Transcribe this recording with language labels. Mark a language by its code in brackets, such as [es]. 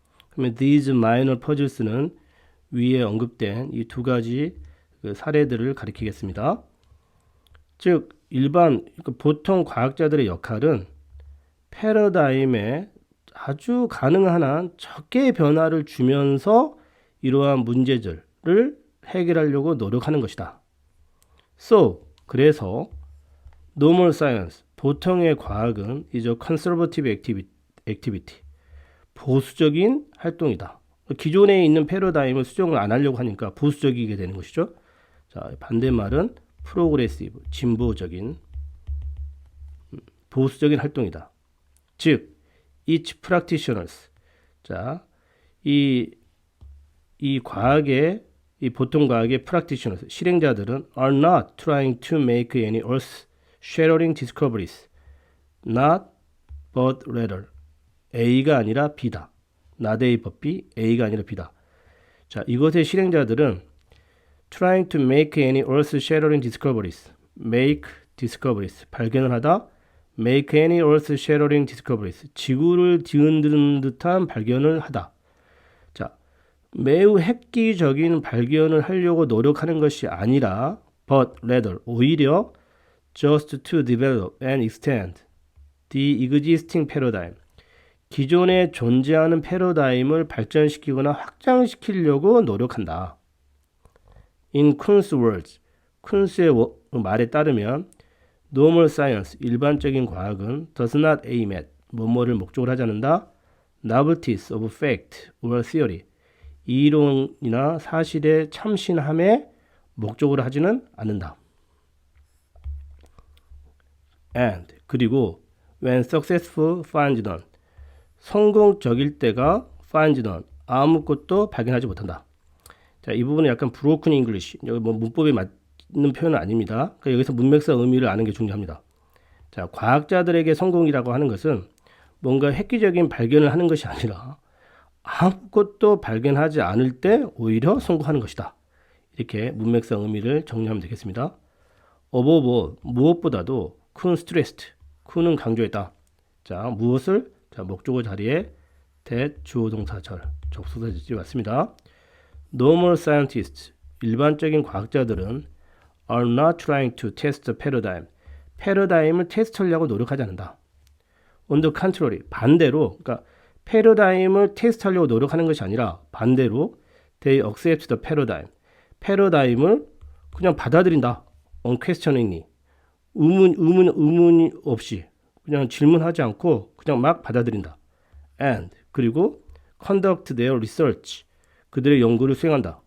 [ko] 그러면 these minor puzzles는 위에 언급된 이 두 가지 사례들을 가리키겠습니다. 즉 일반 보통 과학자들의 역할은 패러다임에 아주 가능한 한 적게 변화를 주면서 이러한 문제들을 해결하려고 노력하는 것이다. [en] So, 그래서 normal science, 보통의 과학은 is a conservative activity, [ko] 보수적인 활동이다. 기존에 있는 패러다임을 수정을 안 하려고 하니까 보수적이게 되는 것이죠. 자, 반대말은 프로그레시브, 진보적인, 보수적인 활동이다. [en] 즉, each practitioners, [ko] 자, 이 과학의, 이 보통 과학의 [en] practitioners, 실행자들은 are not trying to make any earth-shattering discoveries, not but rather, A가 아니라 B다. not A but B, [ko] A가 아니라 B다. [en] 자, 이것의 실행자들은 trying to make any earth-shattering discoveries, make discoveries, 발견을 하다, make any earth-shattering discoveries, [ko] 지구를 뒤흔드는 듯한 발견을 하다. 자, 매우 획기적인 발견을 하려고 노력하는 것이 아니라 but rather, 오히려 [en] just to develop and extend the existing paradigm, [ko] 기존에 존재하는 패러다임을 발전시키거나 확장시키려고 노력한다. [en] In Kuhn's words, 쿤스의 말에 따르면 normal science, 일반적인 과학은 does not aim at, [ko] 뭐뭐를 목적으로 하지 않는다. [en] novelties of fact or theory, [ko] 이론이나 사실의 참신함에 목적으로 하지는 않는다. [en] And, 그리고 when successful finds none, 성공적일 때가 finds none, [ko] 아무것도 발견하지 못한다. 자, 이 부분은 약간 broken English, 여기 뭐 문법에 맞는 표현은 아닙니다. 그러니까 여기서 문맥상 의미를 아는 게 중요합니다. 자, 과학자들에게 성공이라고 하는 것은 뭔가 획기적인 발견을 하는 것이 아니라 아무것도 발견하지 않을 때 오히려 성공하는 것이다. 이렇게 문맥상 의미를 정리하면 되겠습니다. above all, 무엇보다도 큰 stressed, 큰은 강조했다. 자, 무엇을? 자, 목적어 자리에 that 주어동사절, 접속사절이 왔습니다. [en] Normal scientists, 일반적인 과학자들은 are not trying to test the paradigm, [ko] 패러다임을 테스트하려고 노력하지 않는다. On the contrary, 반대로, 그러니까 패러다임을 테스트하려고 노력하는 것이 아니라 반대로 [en] they accept the paradigm, [ko] 패러다임을 그냥 받아들인다. unquestioningly, 의문 없이 그냥 질문하지 않고 그냥 막 받아들인다. And 그리고 [en] conduct their research [ko] 그들의 연구를 수행한다.